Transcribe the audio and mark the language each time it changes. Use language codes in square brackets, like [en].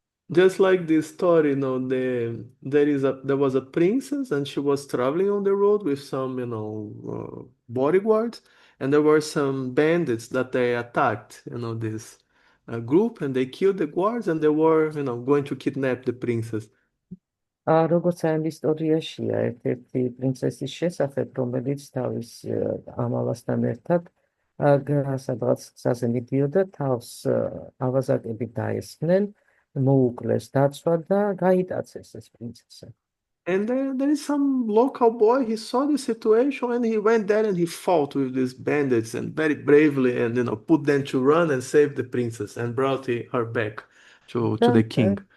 [en] Just like this story, there was a princess and she was traveling on the road with some, bodyguards, and there were some bandits that they attacked, this group, and they killed the guards, and they were, going to kidnap the princess. [ka] როგორც ამ ისტორიაშია ერთ-ერთი პრინცესის შესახებ, რომელიც თავის ამალასთან ერთად სადღაც გზაზე მიდიოდა, თავს ავაზაკები დაესხნენ, მოუკლეს დაცვა და გაიტაცეს ეს პრინცესა. [en] And there is some local boy, he saw the situation and he went there and he fought with these bandits and very bravely and put them to run and save the princess and brought her back to the king.